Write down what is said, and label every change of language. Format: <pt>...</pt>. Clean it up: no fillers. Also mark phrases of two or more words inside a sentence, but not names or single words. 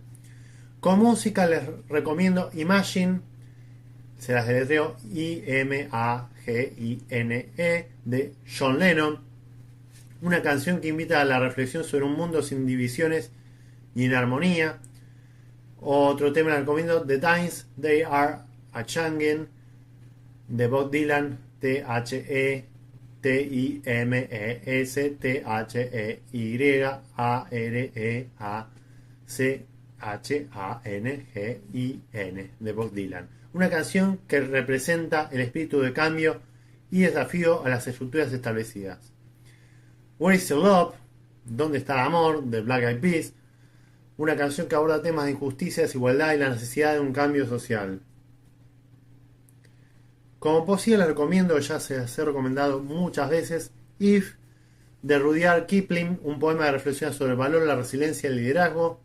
<es>Con música les recomiendo Imagine, se las deletreo I-M-A-G-I-N-E, de John Lennon, una canción que invita a la reflexión sobre un mundo sin divisiones y en armonía. Otro tema les recomiendo The Times They Are a Changin', de Bob Dylan, T-H-E-T-H-E-Y-A-R-E-A-C-H-A-N-G-I-N, de Bob Dylan. Una canción que representa el espíritu de cambio y desafío a las estructuras establecidas. Where is the Love? ¿Dónde está el amor? De Black Eyed Peas. Una canción que aborda temas de injusticia, desigualdad y la necesidad de un cambio social. Como poesía les recomiendo, ya se las he recomendado muchas veces, If, de Rudyard Kipling, un poema de reflexión sobre el valor, la resiliencia y el liderazgo.</es>